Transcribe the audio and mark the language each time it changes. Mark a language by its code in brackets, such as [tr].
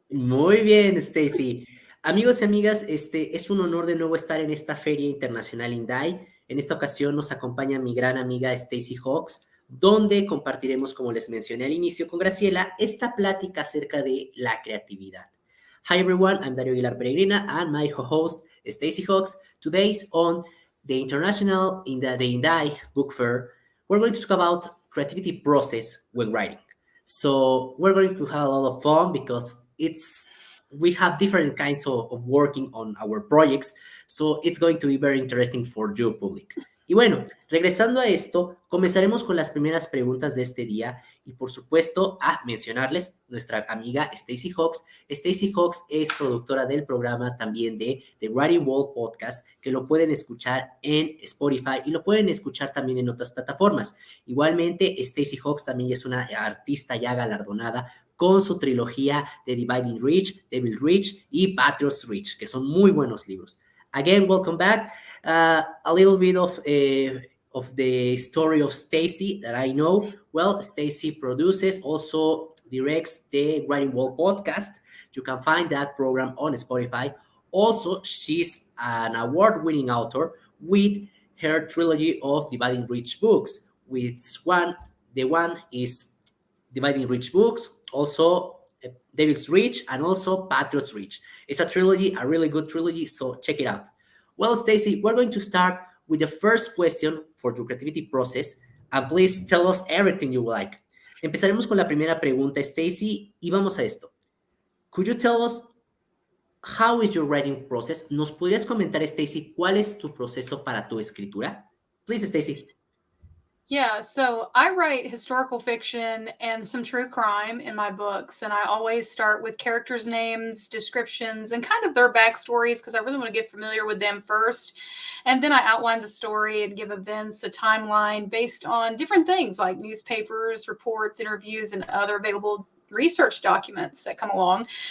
[es] Muy bien, Stacy. Amigos y amigas, es un honor de nuevo estar en esta Feria Internacional INDAI. En esta ocasión nos acompaña mi gran amiga Stacy Hawks, donde compartiremos, como les mencioné al inicio con Graciela, esta plática acerca de la creatividad. [en] Hi everyone, I'm Darío Aguilar Peregrina and my host Stacy Hawks. Today's on the International the INDAI Book Fair, we're going to talk about creativity process when writing. So we're going to have a lot of fun because we have different kinds of working on our projects, so it's going to be very interesting for you, public. [es] Y bueno, regresando a esto, comenzaremos con las primeras preguntas de este día y por supuesto a mencionarles nuestra amiga Stacy Hawks. Stacy Hawks es productora del programa también de The Writing Wall Podcast, que lo pueden escuchar en Spotify y lo pueden escuchar también en otras plataformas. Igualmente, Stacy Hawks también es una artista ya galardonada con su trilogía de Dividing Reach, Devil Reach y Patriots Reach, que son muy buenos libros. [en] Again, welcome back. A little bit of the story of Stacy that I know. Well, Stacy produces, also directs the Writing Wall podcast. You can find that program on Spotify. Also, she's an award-winning author with her trilogy of Dividing Reach books, the one is Dividing Reach books, also Devil's Reach, and also Patriots Reach. It's a trilogy, a really good trilogy, so check it out. Well, Stacy, we're going to start with the first question for your creativity process, and please tell us everything you like. [es] Empezaremos con la primera pregunta, Stacy, y vamos a esto. [en] Could you tell us how is your writing process? [es] ¿Nos podrías comentar, Stacy, cuál es tu proceso para tu escritura? [en] Please, Stacy. Yeah, so I write historical fiction and some true crime in my books, and I always start with characters' names, descriptions, and kind of their backstories because I really want to get familiar with them first. And then I outline the story and give events a timeline based on different things like newspapers, reports, interviews, and other available research documents that come along.